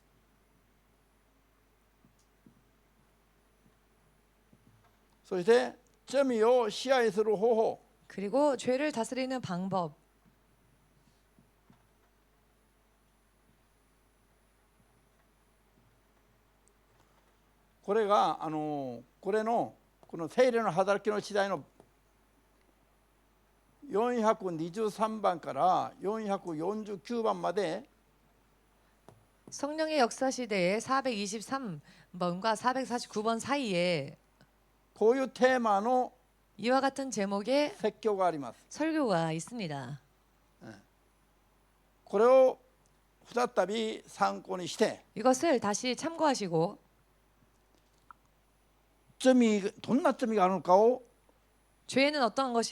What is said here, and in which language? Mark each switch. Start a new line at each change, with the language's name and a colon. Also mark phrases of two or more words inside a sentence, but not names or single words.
Japanese: そして罪を支配する方法
Korean: 그리고 죄를 다스리는 방법.
Japanese: これがこれのこの聖霊の働きの時代の423番から449番まで
Korean: 성령의 역사 시대에 423번과 449번 사이에
Japanese: こういうテーマの
Korean: 이와 같은 제목의
Japanese: 説教があります。
Korean: 설교가 있습니다.
Japanese: これを再び参考にして
Korean: 이것을 다시 참고하시고
Japanese: どんな罪があるのかを
Korean: 죄는 어떤 것이